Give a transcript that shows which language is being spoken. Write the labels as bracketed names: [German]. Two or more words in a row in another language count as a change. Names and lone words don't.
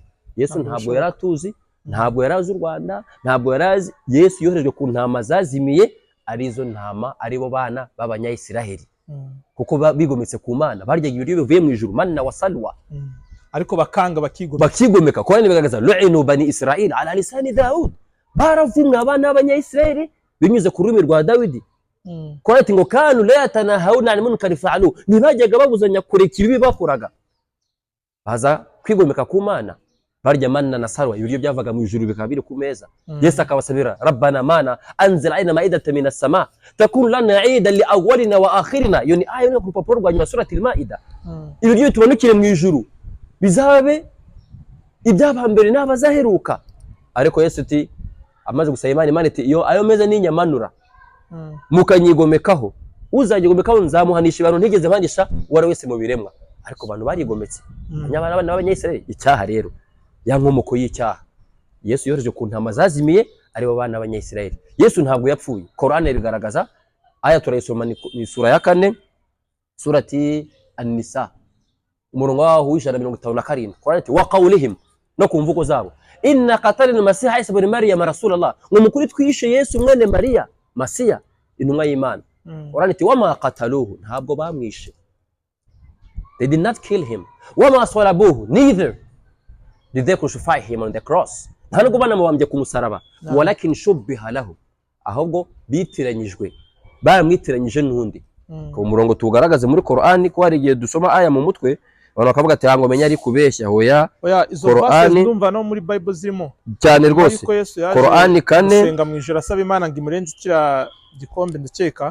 [Kinyarwanda] Yesu ntabwo yari atuzi, ntabwo yari azi u Rwanda, ntabwo yari azi. Yesu yoherejwe ku ntama zazimiye, arizo ntama aribo bana b'Abanyayisiraheli, kuko bigometse ku Mana, baryaga ibiryo bivuye mu ijuru, [Arabic] المن والسلوى, [Kinyarwanda] ariko bakanga bakigomeka. Qur'ani bigaragaza [Arabic] لعن بني إسرائيل على لسان داود, [Kinyarwanda] baravumwe abana b'Abanyayisiraheli binyuze ku rurimi rwa Dawidi. Qur'ani ngo [Arabic] كانوا لا يتناهون عن منكر فعلوه, [Kinyarwanda] ntibajyaga babuzanya kureka ibibi bakoraga, baza kwigomeka ku Mana, barya manna na salwa, ibiryo byavaga mu ijuru bikaba biri ku meza. Yesu akabasabira [Arabic] ربنا أنزل علينا مائدة من السماء تكون لنا عيدا لأولنا وآخرنا. [Kinyarwanda] Iyo ni aya yo ku rupapuro rwa nyuma [Arabic] سورة المائدة. [Kinyarwanda] Ibiryo tubanukire mu ijuru bizabe iby'abambere n'abazaheruka. Ariko Yesu ati amaze gusaba Imana iti iyo ayo meza n'inyamanura mukanyigomekaho, uzagigomekaho nzamuhanisha ibintu ntigeze mpandisha wari wese mu biremwa. Ariko abantu barigometse, abana b'Abanyayisiraheli. Icyaha rero ya nkomoko y'icyaha, Yesu yohereje ku ntama zazimiye aribo bana b'Abanyayisiraheli. Yesu ntabwo yapfuye. Qur'ani bigaragaza, aya turayisoma ni sura ya 4 [Arabic] سورة النساء [Kinyarwanda] umurongo waho w'157. Qur'ani ati [Arabic] وقولهم, [Kinyarwanda] no kumvuko zabo, [Arabic] إنا قتلنا المسيح عيسى ابن مريم رسول الله, [Kinyarwanda] ngo mukuri twishe Yesu mwene Mariya Masiya intumwa y'Imana. Qur'ani ati [Arabic] وما قتلوه, [Kinyarwanda] ntabwo bamwishe, [English] they did not kill him. [Arabic] وما صلبوه, [English] neither did they crucify him on the cross, [Kinyarwanda] ntabwo banamubambye ku musaraba. [Arabic] ولكن شبه لهم, [Kinyarwanda] ahubwo bitiranyijwe, baramwitiranyije n'undi. Ku murongo tugaragaze muri Qur'ani ko hari igihe dusoma aya mu mutwe abantu bakavuga ati ngo menya ari kubeshya. Hoya, izo verses ndumva no muri Bible zirimo cyane rwose. Qur'ani 4 senga mu ijoro asaba Imana ngo imurenze kira gikombe ndakeka.